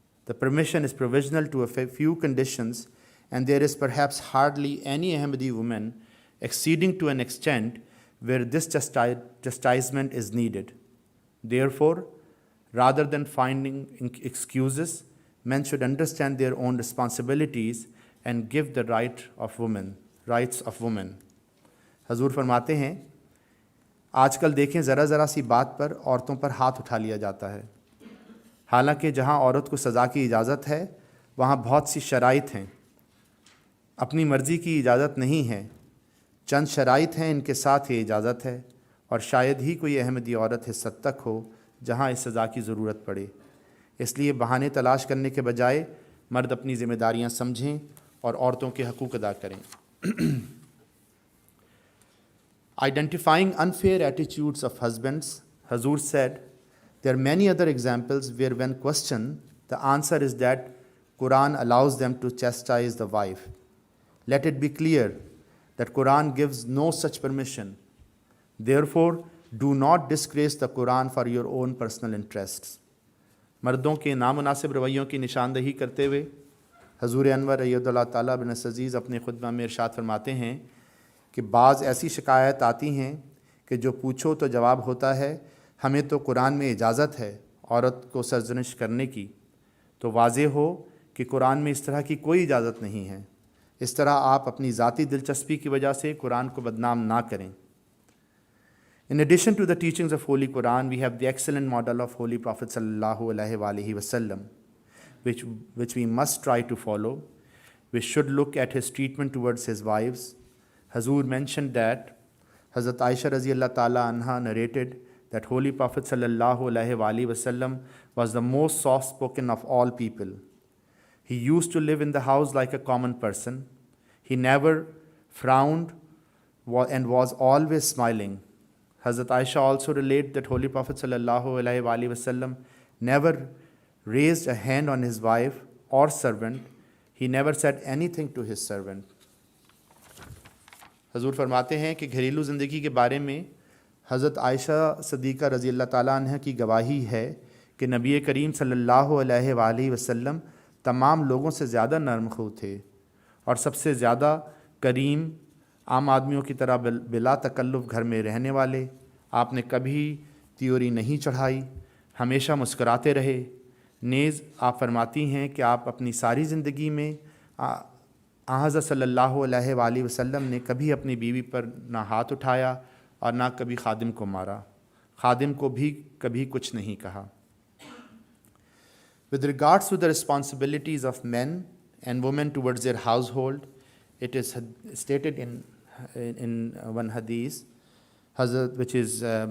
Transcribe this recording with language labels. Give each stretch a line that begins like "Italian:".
English: The permission is provisional to a few conditions, and there is perhaps hardly any Ahmadi woman exceeding to an extent where this chastisement is needed. Therefore, rather than finding excuses, men should understand their own responsibilities and give the rights of women.
Urdu: حضور فرماتے ہیں آج کل دیکھیں ذرا سی بات پر عورتوں پر ہاتھ اٹھا لیا جاتا ہے، حالانکہ جہاں عورت کو سزا کی اجازت ہے وہاں بہت سی شرائط ہیں. اپنی مرضی کی اجازت نہیں ہے، چند شرائط ہیں، ان کے ساتھ یہ اجازت ہے، اور شاید ہی کوئی احمدی عورت اس حد تک ہو جہاں اس سزا کی ضرورت پڑے. اس لیے بہانے تلاش کرنے کے بجائے مرد اپنی ذمہ داریاں سمجھیں اور عورتوں کے حقوق ادا کریں.
English: Identifying unfair attitudes of husbands, Hazur said, there are many other examples where when questioned, the answer is that Quran allows them to chastise the wife. Let it be clear that Quran gives no such permission. Therefore, do not disgrace the Quran for your own personal interests.
Urdu: مردوں کے نامناسب رویوں کی نشاندہی کرتے ہوئے حضور انور رضی اللہ تعالیٰ بن عزیز اپنے خطبہ میں ارشاد فرماتے ہیں کہ بعض ایسی شکایت آتی ہیں کہ جو پوچھو تو جواب ہوتا ہے ہمیں تو قرآن میں اجازت ہے عورت کو سرزنش کرنے کی، تو واضح ہو کہ قرآن میں اس طرح کی کوئی اجازت نہیں ہے. اس طرح آپ اپنی ذاتی دلچسپی کی وجہ سے قرآن کو بدنام نہ کریں.
English: In addition to the teachings of Holy Quran, we have the excellent model of Holy Prophet sallallahu alaihi wasallam, which we must try to follow. We should look at his treatment towards his wives. Hazur mentioned that Hazrat Aisha radhiyallahu ta'ala anha narrated that Holy Prophet sallallahu alaihi wasallam was the most soft-spoken of all people. He used to live in the house like a common person. He never frowned and was always smiling. Hazrat Aisha also related that Holy Prophet sallallahu alaihi wasallam never raised a hand on his wife or servant. He never said anything to his servant.
Urdu: حضور فرماتے ہیں کہ گھریلو زندگی کے بارے میں حضرت عائشہ صدیقہ رضی اللہ تعالیٰ عنہ کی گواہی ہے کہ نبی کریم صلی اللہ علیہ وآلہ وسلم تمام لوگوں سے زیادہ نرم خو تھے اور سب سے زیادہ کریم، عام آدمیوں کی طرح بلا تکلف گھر میں رہنے والے. آپ نے کبھی تیوری نہیں چڑھائی، ہمیشہ مسکراتے رہے. نیز آپ فرماتی ہیں کہ آپ اپنی ساری زندگی میں حضرت صلی اللہ علیہ وآلہ وسلم نے کبھی اپنی بیوی پر نہ ہاتھ اٹھایا اور نہ کبھی خادم کو مارا، خادم کو بھی کبھی کچھ نہیں کہا.
English: With regards to the responsibilities of men and women towards their household, it is stated in one hadith, Hazrat, which is